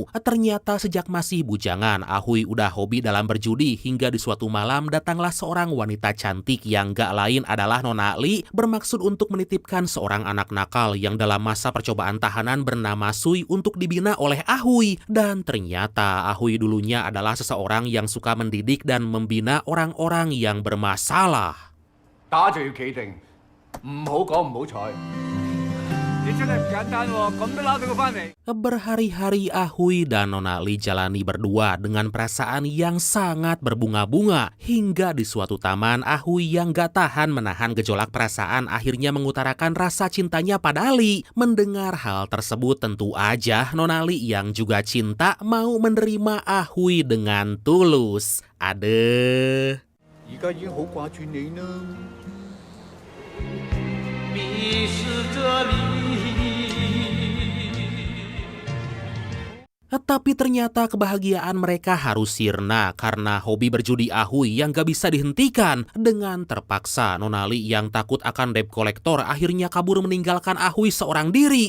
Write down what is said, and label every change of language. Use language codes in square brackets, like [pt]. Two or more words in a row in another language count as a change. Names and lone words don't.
[id] Ternyata sejak masih bujangan, Ahui udah hobi dalam berjudi hingga di suatu malam datanglah seorang wanita cantik yang gak lain adalah Nonali bermaksud untuk menitipkan seorang anak nakal yang dalam masa percobaan tahanan bernama Sui untuk dibina oleh Ahui. Dan ternyata Ahui dulunya adalah seseorang yang suka mendidik dan membina orang-orang yang bermasalah. [yue] 打就要企定，唔好講唔好彩。你真係唔簡單喎，咁都撈到佢翻嚟。 [id] Berhari-hari Ahui dan Nonali jalani berdua dengan perasaan yang sangat berbunga-bunga. Hingga di suatu taman, Ahui yang gak tahan menahan gejolak perasaan akhirnya mengutarakan rasa cintanya pada Ali. Mendengar hal tersebut tentu aja Nonali yang juga cinta mau menerima Ahui dengan tulus. Adeh. [yue] 而家已經好掛住你啦。 [id] Tapi ternyata kebahagiaan mereka harus sirna karena hobi berjudi Ahui yang gak bisa dihentikan. Dengan terpaksa, Nonali yang takut akan [en] debt collector [id] akhirnya kabur meninggalkan Ahui seorang diri.